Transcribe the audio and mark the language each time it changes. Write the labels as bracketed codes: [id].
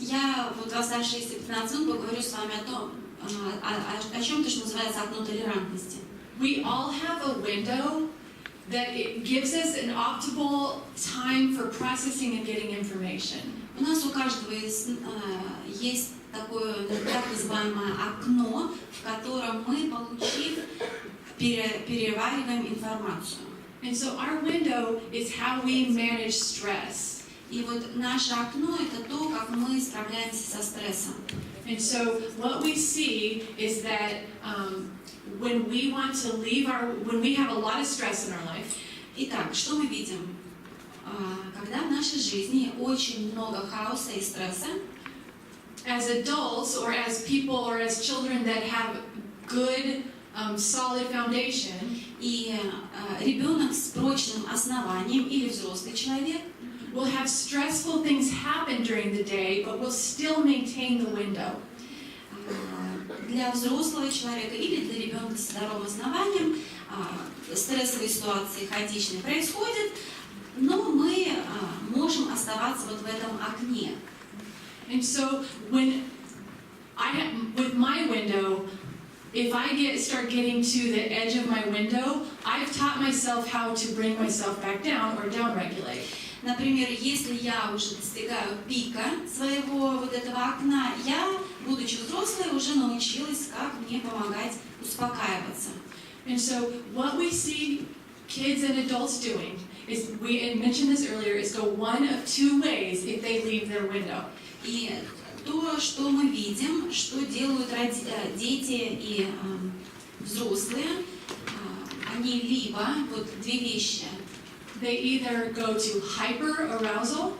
[ru] Я вот в оставшиеся 15 минут поговорю с вами о том, о чем-то, что называется окно толерантности. [en] We all have a window that it gives us an optimal time for processing and getting information. [ru] У нас у каждого есть такое так называемое окно, в котором мы, получив, перевариваем информацию. [en] And so our window is how we manage stress. [ru] И вот наше окно — это то, как мы справляемся со стрессом. [en] And so what we see is that when we want to leave when we have a lot of stress in our life. [ru] Итак, что мы видим? Когда в нашей жизни очень много хаоса и стресса, [en] as adults or as people or as children that have good solid foundation, [ru] и ребенок с прочным основанием или взрослый человек [en] will have stressful things happen during the day, but will still maintain the window. [ru] Для взрослого человека или для ребенка с здоровым основанием стрессовые ситуации хаотичные происходят, но мы можем оставаться вот в этом окне. [en] And so when with my window, if I start getting to the edge of my window, I've taught myself how to bring myself back down or down-regulate. [ru] Например, если я уже достигаю пика своего вот этого окна, я, будучи взрослой, уже научилась, как мне помогать успокаиваться. [en] And so what we see kids and adults doing is, we mentioned this earlier, is go one of 2 ways if they leave their window. [ru] И то, что мы видим, что делают дети и взрослые, они либо, вот 2 вещи, [en] they either go to hyper-arousal,